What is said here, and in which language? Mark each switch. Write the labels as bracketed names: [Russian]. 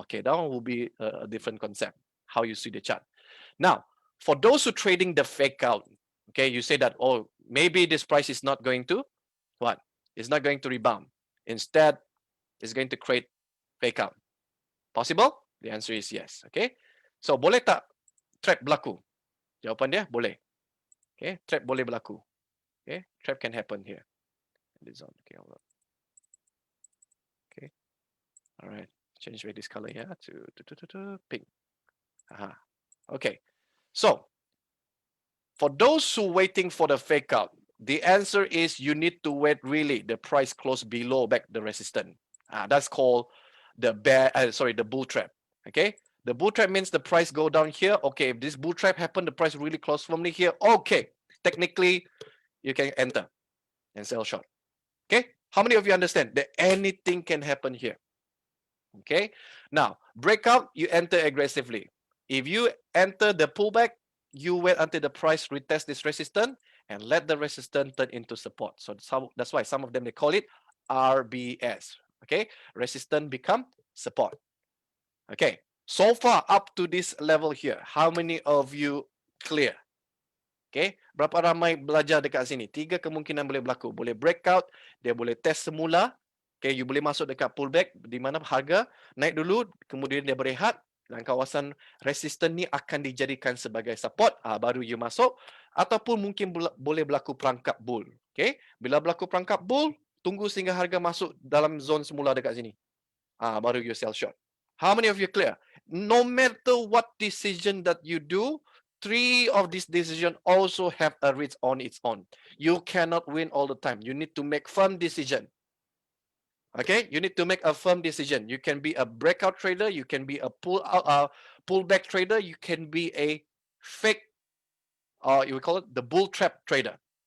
[English] Okay, that one will be a different concept, how you see the chart. Now, for those who trading the fake out, okay, you say that, oh, maybe this price is not going to what? It's not going to rebound. Instead, it's going to create fake out. Possible? The answer is yes. [Malay] Okay, so boleh tak trap berlaku? Jawapan dia boleh. Okay, trap boleh berlaku. [English] Okay, trap can happen here. This on. Okay, hold on. Okay, all right. Change this color here to pink. Okay, so for those who waiting for the fake out, the answer is you need to wait really the price close below back the resistance. That's called the the bull trap. Okay, the bull trap means the price go down here. Okay, if this bull trap happen, the price really close firmly here. Okay, technically you can enter and sell short. Okay, how many of you understand that anything can happen here? Okay, now breakout, you enter aggressively. If you enter the pullback, you wait until the price retest this resistance and let the resistance turn into support. So that's why some of them they call it RBS. Okay, resistance become support. Okay, so far up to this level here, how many of you clear? [Malay] Okay, berapa ramai belajar dekat sini? 3 kemungkinan boleh berlaku. Boleh breakout, dia boleh test semula. Okay, you boleh masuk dekat pullback di mana harga naik dulu, kemudian dia berehat dan kawasan resisten ni akan dijadikan sebagai support, baru you masuk, ataupun mungkin boleh berlaku perangkap bull. Okay, bila berlaku perangkap bull, tunggu sehingga harga masuk dalam zone semula dekat sini. Baru [English] you sell short. How many of you clear? No matter what decision that you do, 3 of these decisions also have a risk on its own. You cannot win all the time. You need to make firm decision. Okay, you need to make a firm decision. You can be a breakout trader, you can be a pullback trader, you can be a fake, or you call it the bull trap trader.